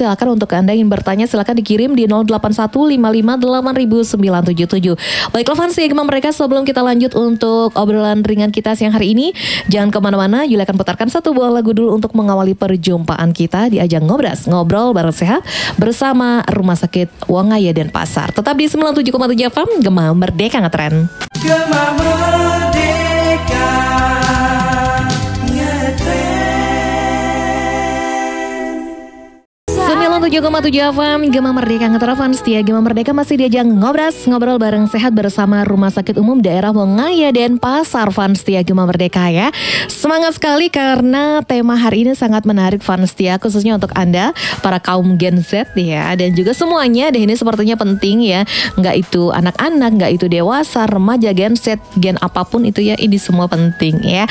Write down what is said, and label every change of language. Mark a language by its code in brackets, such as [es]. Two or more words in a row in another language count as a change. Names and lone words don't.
[id] Silakan untuk Anda yang bertanya silakan dikirim di 0815558977. Baiklah fansnya Gema Merdeka, sebelum kita lanjut untuk obrolan ringan kita siang hari ini, jangan kemana-mana. Yulia akan putarkan satu buah lagu dulu untuk mengawali perjumpaan kita di ajang ngobras ngobrol bareng sehat bersama Rumah Sakit Wangaya Denpasar. Tetap di 97,7 FM Gema Merdeka Ngetren. Gema Merdeka Ngetren. 97,7 FM Gema Merdeka Ngetren. Setia Gema Merdeka masih diajang ngobras ngobrol bareng sehat bersama Rumah Sakit Umum Daerah Wangaya Denpasar. Fans setia Gema Merdeka ya, semangat sekali karena tema hari ini sangat menarik fans setia, khususnya untuk Anda para kaum Gen Z ya, dan juga semuanya deh, ini sepertinya penting ya, nggak itu anak-anak, nggak itu dewasa, remaja, Gen Z, gen apapun itu ya, ini semua penting ya.